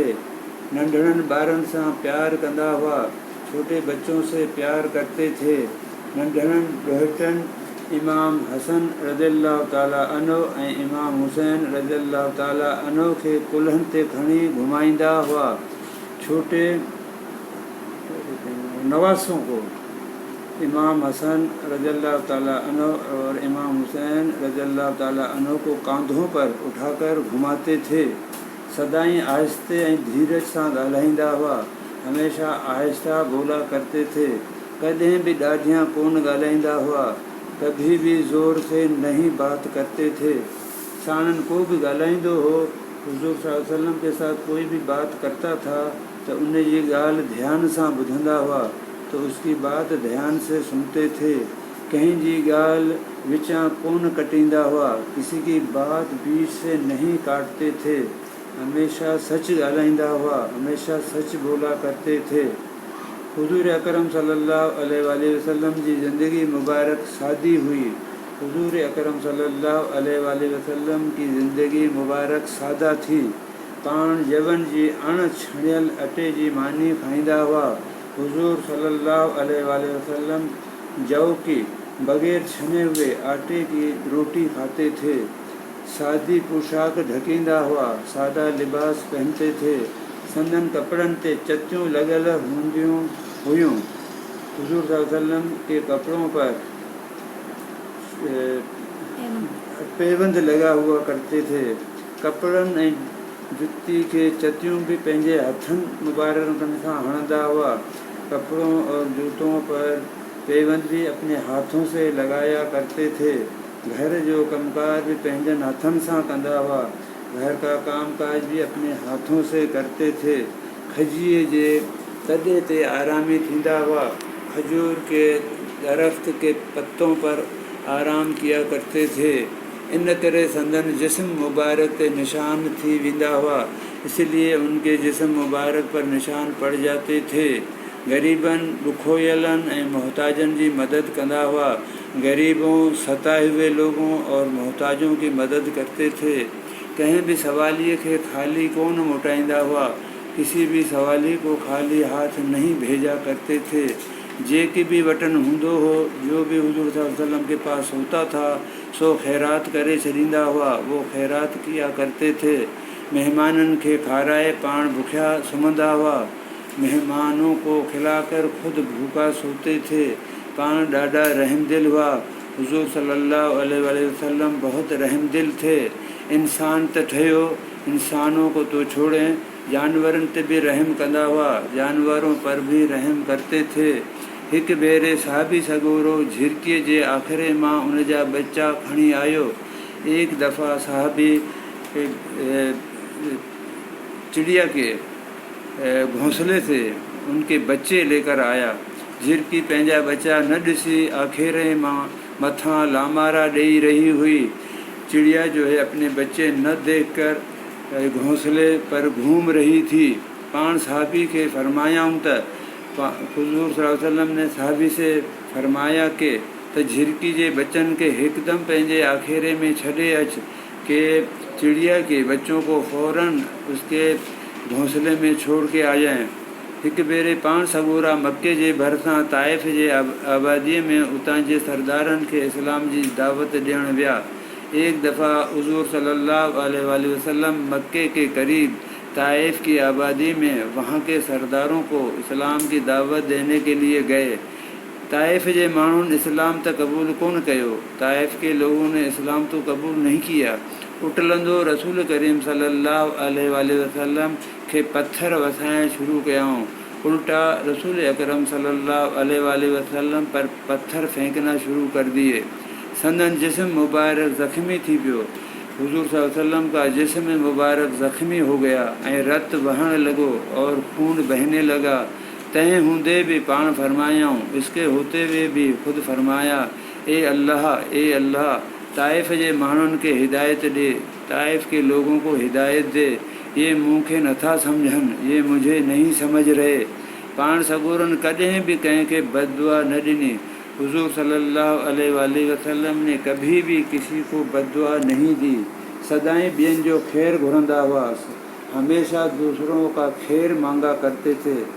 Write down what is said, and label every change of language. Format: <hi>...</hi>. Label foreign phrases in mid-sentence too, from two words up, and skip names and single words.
<sd>नंढड़नि ॿारनि सां प्यार कंदा हुआ,</sd> <hi>छोटे बच्चों से प्यार करते थे।</hi> <sd>नंढड़नि ॾोहिटनि इमाम हसन रज़ियल्लाहु ताला अन्हु ऐं इमाम हुसैन रज़ियल्लाहु ताला अन्हु खे कुल्हनि ते खणी घुमाईंदा हुआ।</sd> <hi>छोटे नवासों को इमाम हसन रज़ियल्लाहु ताला अन्हु और इमाम हुसैन रज़ियल्लाहु ताला अन्हु को कांधों पर उठाकर घुमाते थे।</hi> <sd>सदाई आहिस्ते ऐं धीरज सां ॻाल्हाईंदा हुआ,</sd> <hi>हमेशा आहिस्ता बोला करते थे।</hi> <sd>कॾहिं भी ॾाढियां कोन ॻाल्हाईंदा हुआ,</sd> <hi>कभी भी ज़ोर से नहीं बात करते थे।</hi> <sd>साणनि को भी ॻाल्हाईंदो हो,</sd> <hi>हुजूर सल्लल्लाहु अलैहि वसल्लम के साथ कोई भी बात करता था तो</hi> <sd>उन जी ॻाल्हि ध्यान सां ॿुधंदा हुआ,</sd> <hi>तो उसकी बात ध्यान से सुनते थे।</hi> <sd>कहीं जी ॻाल्हि विचां कोन कटींदा हुआ,</sd> <hi>किसी की बात बीच से नहीं काटते थे।</hi> <sd>हमेशा सच ॻाल्हाईंदा हुआ,</sd> <hi>हमेशा सच बोला करते थे।</hi> <sd>हुजूर अकरम सल्लल्लाहु अलैहि वसल्लम जी ज़िंदगी मुबारक सादी हुई।</sd> <hi>हुजूर अकरम सल्लल्लाहु अलैहि वसल्लम की ज़िंदगी मुबारक सादा थी।</hi> <sd>पाण यवन जी अण छणियल अटे जी मानी खाईंदा हुआ।</sd> <hi>हुजूर सल्लल्लाहु अलैहि वसल्लम जौ की बग़ैर छने हुए आटे की रोटी खाते थे।</hi> <sd>सादी पोशाक ढकींदा हुआ,</sd> <hi>सादा लिबास पहनते थे।</hi> <sd>संदन कपड़न ते चतियूं लॻल हूंदियूं हुयूं।</sd> <hi>हुजूर सल्लल्लाहु अलैहि वसल्लम के कपड़ों पर पेबंद लगा हुआ करते थे।</hi> <sd>कपड़न ऐं जुती के चतियूं भी पंहिंजे हथनि मुबारकनि सां हणंदा हुआ।</sd> <hi>कपड़ों और जूतों पर पेबंद भी अपने हाथों से लगाया करते थे।</hi> <sd>घर जो कमकार भी पंहिंजनि हथनि सां कंदा हुआ।</sd> <hi>घर का कामकाज भी अपने हाथों से करते थे।</hi> <sd>खजीअ जे तॾे ते आरामी थींदा हुआ।</sd> <hi>खजूर के दरख्त के पत्तों पर आराम किया करते थे।</hi> <sd>इन करे संदन जिस्म मुबारक ते निशान थी वेंदा हुआ,</sd> <hi>इसलिए उनके जिस्म मुबारक पर निशान पड़ जाते थे।</hi> <sd>गरीबन, दुखोयलन ऐं मोहताजन जी मदद कंदा हुआ।</sd> <hi>गरीबों, सताए हुए लोगों और मोहताजों की मदद करते थे।</hi> <sd>कहीं भी सवालिए के खाली कौन मोटाइंदा हुआ,</sd> <hi>किसी भी सवाली को खाली हाथ नहीं भेजा करते थे।</hi> <sd>जेकी भी वटन हूंदो हो,</sd> <hi>जो भी हुजूर सल्लल्लाहु अलैहि वसल्लम के पास होता था</hi> <sd>सो ख़ैरात करे छॾींदा हुआ।</sd> <hi>वो ख़ैरात किया करते थे।</hi> <sd>मेहमाननि खे खाराए पाण बुखिया सुम्हंदा हुआ।</sd> <hi>मेहमानों को खिलाकर खुद भूखा सोते थे।</hi> <sd>पाण ॾाढा रहमदिल हुआ।</sd> <hi>हुजूर सल्लल्लाहु अलैहि वसल्लम बहुत रहमदिल थे।</hi> <sd>इंसान त ठहियो,</sd> <hi>इंसानों को तो छोड़ें,</hi> <sd>जानवरनि ते बि रहम कंदा हुआ,</sd> <hi>जानवरों पर भी रहम करते थे।</hi> <sd>हिकु भेरे साहबी सॻोरो झिरकीअ जे आख़िरे मां उन जा बच्चा खणी आयो।</sd> <hi>एक दफ़ा साहबी चिड़िया के घोंसले से उनके बच्चे लेकर आया।</hi> <sd>झिरकी पंहिंजा बच्चा न ॾिसी आखेरे मां मथां लामारा ॾेई रही हुई।</sd> <hi>चिड़िया जो है अपने बच्चे न देखकर घोंसले पर घूम रही थी।</hi> <sd>पाण साहबी के फरमायाऊं त</sd> <hi>हुजूर सल्लल्लाहु अलैहि वसल्लम ने साहबी से फरमाया के</hi> <sd>त झिरकी जे बच्चन के हिकदम पंहिंजे आखेरे में छॾे अच</sd> <hi>के चिड़िया के बच्चों को फ़ौरन उसके घोंसले में छोड़ के आ जाएं।</hi> <sd>हिकु भेरे पाण सॻोरा मके जे भरिसां ताइफ़ जे आबादीअ में उतां जे सरदारनि खे इस्लाम जी दावत ॾियणु विया।</sd> <hi>एक दफ़ा हुजूर सल्लल्लाहु अलैहि वसल्लम मक्के के करीब ताइफ की आबादी में वहाँ के सरदारों को इस्लाम की दावत देने के लिए गए।</hi> <sd>ताइफ जे माण्हुनि इस्लाम त क़बूल कोन कयो।</sd> <hi>ताइफ के लोगों ने इस्लाम तो कबूल नहीं किया।</hi> <sd>उटलंदो रसूल करीम सल्लल्लाहु अलैहि वसल्लम खे पत्थर वसाइण शुरू कयाऊं।</sd> <hi>उल्टा रसूल अकरम सल्लल्लाहु अलैहि वसल्लम पर पत्थर फेंकना शुरू कर दिए।</hi> <sd>संदन जिस्म मुबारक ज़ख्मी थी पियो।</sd> <hi>हुजूर सल्लल्लाहु अलैहि वसल्लम का जिस्म मुबारक ज़ख्मी हो गया</hi> <sd>ऐं रत वहण लॻो</sd> <hi>और खून बहने लगा।</hi> <sd>तंहिं हूंदे भी पाण फरमायाऊं,</sd> <hi>इसके होते हुए भी खुद फरमाया, ए अल्लाह</hi> <sd>ताइफ़ जे माण्हुनि खे हिदायत ॾे,</sd> <hi>ताइफ़ के लोगों को हिदायत दे।</hi> <sd>ये मूंखे नथा सम्झनि,</sd> <hi>ये मुझे नहीं समझ रहे।</hi> <sd>पाण सॻोरनि कॾहिं बि कंहिंखे बददुआ न ॾिनी।</sd> <hi>हुजूर सल्लल्लाहु अलैहि वसल्लम ने कभी भी किसी को बददुआ नहीं दी।</hi> <sd>सदाएं ॿियनि जो खैर घुरंदा हुआ,</sd> <hi>हमेशा दूसरों का खैर मांगा करते थे।</hi>